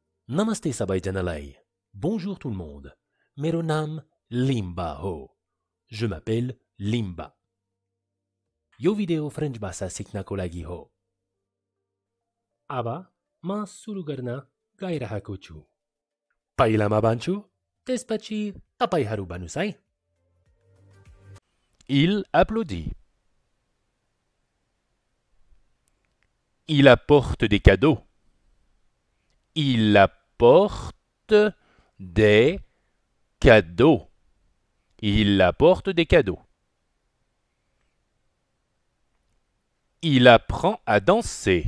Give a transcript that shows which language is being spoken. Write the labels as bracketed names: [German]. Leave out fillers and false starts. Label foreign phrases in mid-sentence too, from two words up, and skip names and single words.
[Nepali] Namaste सबैजनालाई. [French] Bonjour tout le monde. [Nepali] मेरो नाम लिम्बा हो. [French] Je m'appelle लिम्बा. [Nepali] यो भिडियो फ्रेन्च भाषा सिक्नको लागि हो. अब म सुरु गर्न गइरहेको छु. पहिला म भन्छु, त्यसपछि तपाईहरू भन्नुस् है. [French] Il applaudit. Il apporte des cadeaux. Il apporte des cadeaux. Il apporte des cadeaux. Il apprend à danser.